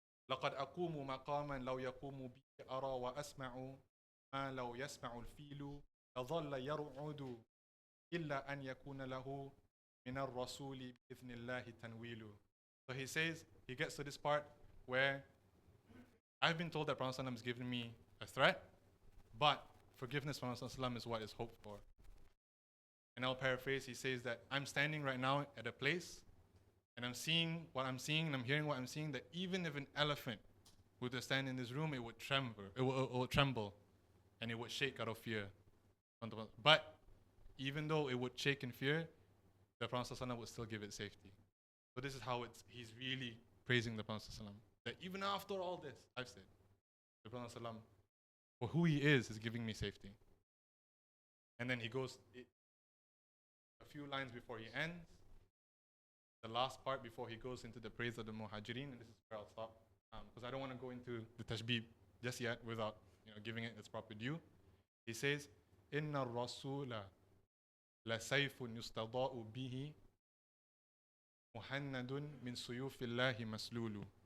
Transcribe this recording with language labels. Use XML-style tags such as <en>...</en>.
<ar>لقد أقوم مقاما لو يقوم بي أرى وأسمع ما لو يسمع الفيل لظل يرعد إلا أن يكون له من الرسول بإذن الله تنويل.</ar> <en>So he says, he gets to this part where I've been told that Prophet ﷺ is giving me a threat, but forgiveness from Prophet ﷺ is what is hoped for. And I'll paraphrase, he says that I'm standing right now at a place and I'm seeing what I'm seeing and I'm hearing what I'm seeing, that even if an elephant were to stand in this room, it would tremble and it would shake out of fear. But even though it would shake in fear, the Prophet ﷺ would still give it safety. So this is how he's really praising the Prophet ﷺ. That even after all this, I've said, the Prophet ﷺ, for who he is giving me safety. And then he goes, a few lines before he ends, the last part before he goes into the praise of the Muhajirin, and this is where I'll stop, because I don't want to go into the tashbib just yet without giving it its proper due. He says,</en> <ar>إِنَّ الرَّسُولَ لَسَيْفٌ يُسْتَضَاءُ بِهِ مُحَنَّدٌ مِنْ سُيُوفِ اللَّهِ مَسْلُولُ.</ar>